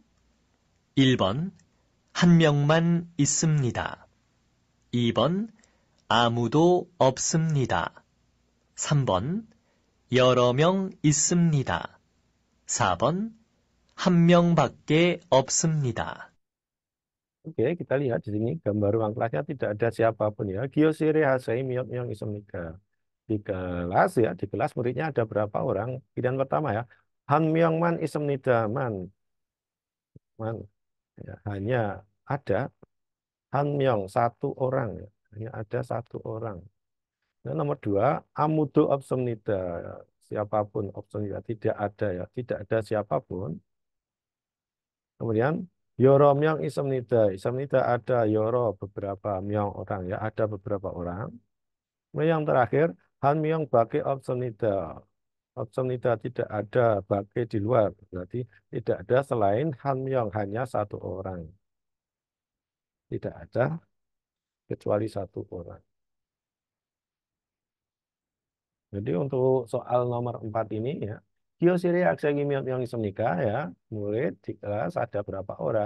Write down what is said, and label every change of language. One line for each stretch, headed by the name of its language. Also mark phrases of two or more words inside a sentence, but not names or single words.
Korean: 1번, 한 명만 있습니다. 2번, 아무도 없습니다. 3번, 여러 명 있습니다. 4번, 한 명밖에 없습니다.
Indonesian: Oke, kita lihat di sini gambar ruang kelasnya tidak ada siapapun ya.
Korean: 교실에 학생이 몇 명 있습니까.
Indonesian: Di kelas ya, di kelas muridnya ada berapa orang?
Korean: Pilihan pertama ya. 한 명만 있습니다 만. Man.
Indonesian: Ya, hanya ada
Korean: 한 명
Indonesian: satu orang ya. Hanya ada satu orang. Dan nomor 2,
Korean: 아무도 없습니다.
Indonesian: Siapapun
Korean: 없습니다
Indonesian: tidak ada ya. Tidak ada siapapun.
Korean: Kemudian 여러 명 있습니다. 있습니다
Indonesian: ada yoro beberapa myong orang ya. Ada beberapa orang. Kemudian yang terakhir
Korean: 한 명 밖에 없습니다. 없습니다
Indonesian: tidak ada bake di luar. Berarti tidak ada selain
Korean: 한 명,
Indonesian: hanya satu orang. Tidak ada kecuali satu orang. Jadi untuk soal nomor 4 ini ya,
Korean: 교실에 학생이 몇 명 있습니까
Indonesian: ya, murid di kelas ada berapa orang?